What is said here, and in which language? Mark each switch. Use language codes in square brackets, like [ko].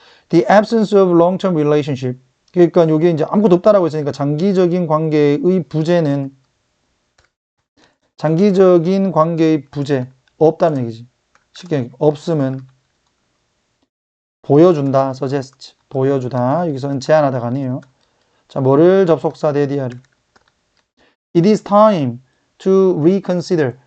[en] The absence of long-term relationship. [ko] 그러니까 이게 이제 아무것도 없다라고 했으니까 장기적인 관계의 부재는, 장기적인 관계의 부재, 없다는 얘기지. 쉽게 없음은 보여준다, suggest. 보여주다. 여기서는 제안하다가 아니에요. 자, 뭐를? 접속사 데디아를. [en] It is time to reconsider.